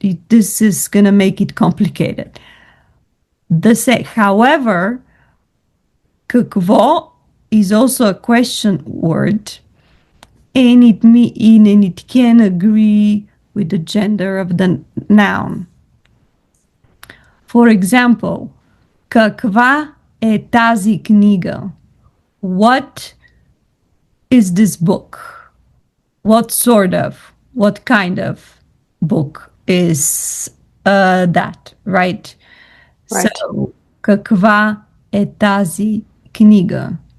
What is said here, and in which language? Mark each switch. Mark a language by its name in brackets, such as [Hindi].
[English] This is going to make it complicated. However, какво is also a question word, and it can agree with the gender of the noun. [Bulgarian] For example, каква е тази книга? [English] What is this book? What sort of, what kind of book is that, right? Right. [Bulgarian] So, каква е тази книга?